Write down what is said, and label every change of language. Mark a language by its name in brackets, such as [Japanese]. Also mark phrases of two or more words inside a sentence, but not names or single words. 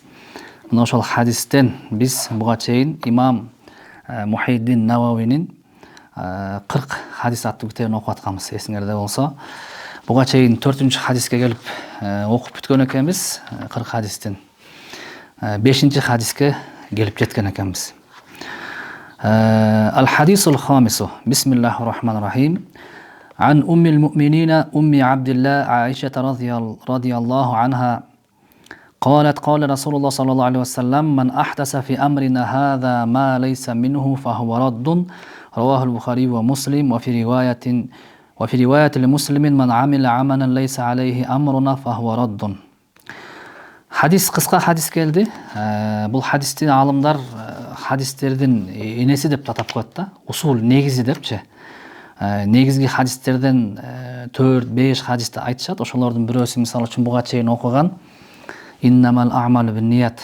[Kyrgyz] Мына ошол хадистен биз буга чейин имам Мухиддин Нававинин 40 хадис аттуу китебин окуп атканбыз, эсиңерде болсо. Буга чейин 4-чү хадиске келип окуп бүткөн экенбиз. 40 хадистен 5-чи хадиске келип жеткен экенбиз. [Arabic] الحديث الخامس. بسم الله الرحمن الرحيم. عن أم المؤمنين أم عبد الله عائشة رضي الله عنها قالت قال رسول الله صلى الله عليه وسلم من أحدث في أمرنا هذا ما ليس منه فهو رد رواه البخاري ومسلم وفي رواية لمسلم من عمل عملا ليس عليه أمرنا فهو رد. [Kyrgyz] Hadis кыска хадис келди. Бул хадисти алымдар хадистердин энеси деп атап коет да. Усул негизи депчи. Негизги хадистерден 4-5 хадисти айтышат. Ошолордун бирөөсү мисалы үчүн буга чейин окуган [Arabic] إنما الأعمال بالنيات.